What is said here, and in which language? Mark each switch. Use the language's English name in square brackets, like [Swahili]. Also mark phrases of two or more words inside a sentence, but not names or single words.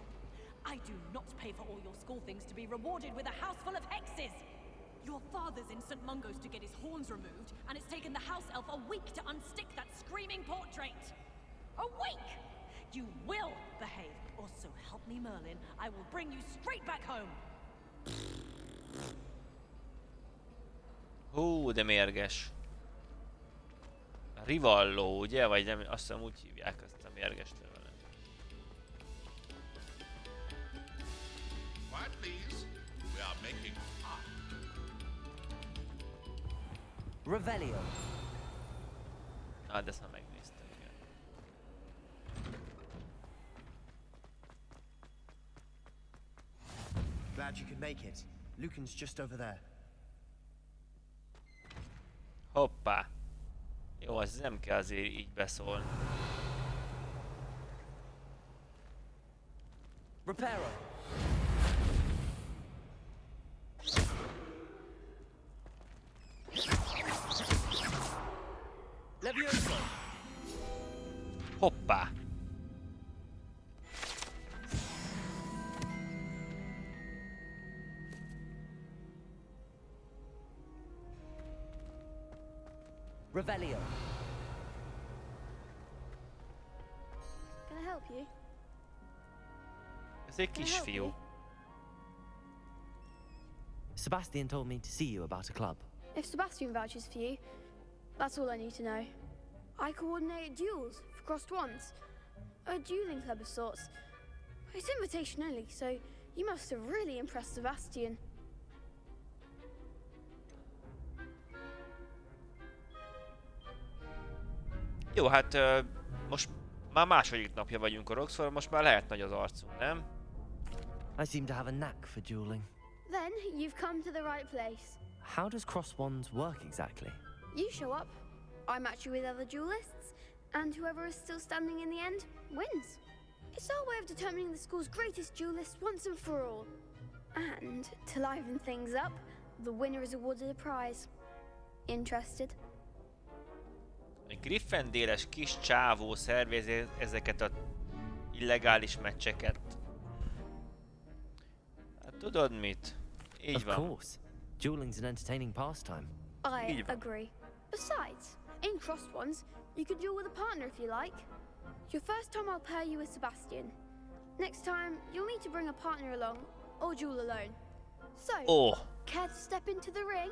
[English] I do not pay for all your school things to be rewarded with a house full of hexes! Your father's in St. Mungo's to get his horns removed, and it's taken the house elf a week to unstick that screaming portrait! A week! You will behave, or so help me Merlin, I will bring you straight back home! [Hungarian] Hú, de mérges. Rivalló, ugye? Vagy nem, azt hiszem úgy hívják ezt a mérges levelet. [English] Quiet, please. We are making Revelio. [Hungarian] Ah, de ezt már megnéztem, igen. [English] Glad you could make it. Lucan's just over there. [Hungarian] Hoppá! Jó, az nem kell azért így beszólni. [English] Reparo. Levioso. [Hungarian] Hoppá! [English] Revelio. Can I help you? [Hungarian] Ez egy kisfiú. [English] Sebastian told me to see you about a club. If Sebastian vouches for you, that's all I need to know. I coordinate duels for crossed wands. A dueling club of sorts. It's invitation only, so you must have really impressed Sebastian. [Hungarian] Jó, hát most már második napja vagyunk a Roxford, most már lehet nagy az arcunk, nem? [English] I seem to have a knack for dueling. Then you've come to the right place. How does cross wands work exactly? You show up, I match you with other duelists, and whoever is still standing in the end wins. It's our way of determining the school's greatest duelist once and for all. And to liven things up, the winner is awarded a prize. Interested? [Hungarian] Egy Gryffindéres kis csávó szervezi ezeket a illegális meccseket. Hát tudod mit? Így van. [English] Of course. Dueling's an entertaining pastime. I agree. Besides, in crossed ones, you could duel with a partner if you like. Your first time I'll pair you with Sebastian. Next time, you'll need to bring a partner along, or duel alone. So, care to step into the ring?